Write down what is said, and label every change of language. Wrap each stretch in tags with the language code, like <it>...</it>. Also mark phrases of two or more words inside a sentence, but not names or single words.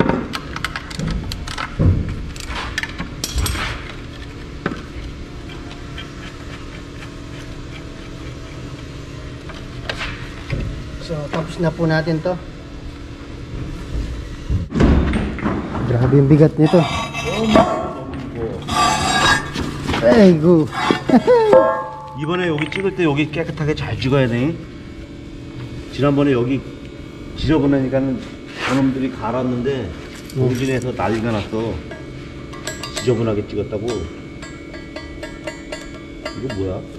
<tl>So tapos na po natin to. Grabe yung bigat nito.</tl> <ko>아이고. 이번에 여기 찍을 때 여기 깨끗하게 잘 찍어야 돼. 지난번에 여기 지저분하니까는 저놈들이 갈았는데 공진에서 난리가 났어. 지저분하게 찍었다고. 이거 뭐야?</ko>